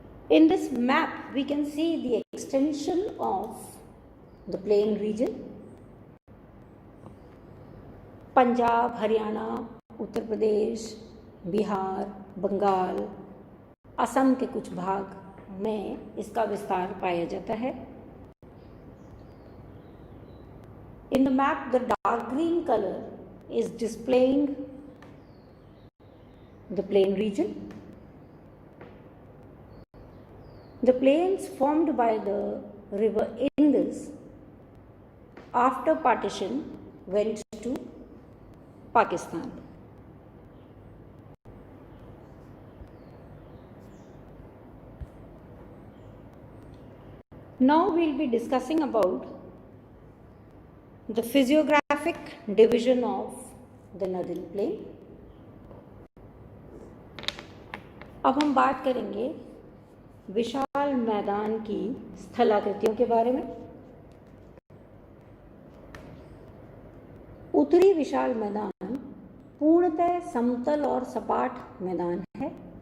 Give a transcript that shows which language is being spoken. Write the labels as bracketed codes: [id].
[en] In this map, we can see the extension of the plain region. [hi] Punjab, Haryana, Uttar Pradesh, Bihar, Bengal, Assam के कुछ भाग में इसका विस्तार पाया जाता है। [en] In the map, the dark green color is displaying the plain region. The plains formed by the river Indus after partition went to Pakistan. Now we'll be discussing about the physiographic division of the Northern Plain. [hi] अब हम बात करेंगे विशाल मैदान की स्थलाकृतियों के बारे में। उत्तरी विशाल मैदान पूर्णतः समतल और सपाट मैदान है।